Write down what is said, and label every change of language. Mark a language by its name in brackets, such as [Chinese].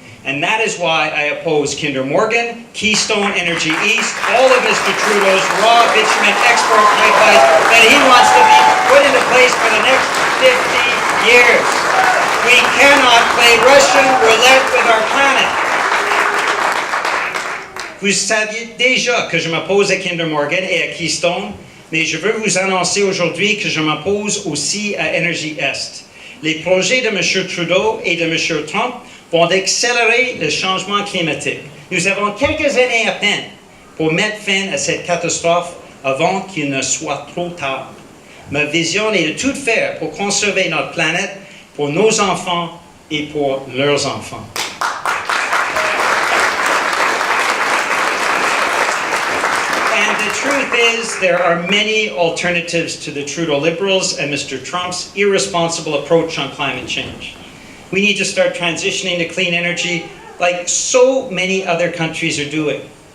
[English] And that is why I oppose Kinder Morgan, Keystone Energy East, all of Mr. Trudeau's raw bitumen export pipelines that he wants to be put into place for the next 50 years. We cannot play Russian roulette with our planet. [French] Vous saviez déjà que je m'oppose à Kinder Morgan et à Keystone, mais je veux vous annoncer aujourd'hui que je m'oppose aussi à Energy Est. Les projets de M. Trudeau et de M. Trump vont accélérer le changement climatique. Nous avons quelques années à peine pour mettre fin à cette catastrophe avant qu'il ne soit trop tard. Ma vision est de tout faire pour conserver notre planète pour nos enfants et pour leurs enfants. [English] And the truth is, there are many alternatives to the Trudeau Liberals and Mr. Trump's irresponsible approach on climate change. We need to start transitioning to clean energy like so many other countries are doing.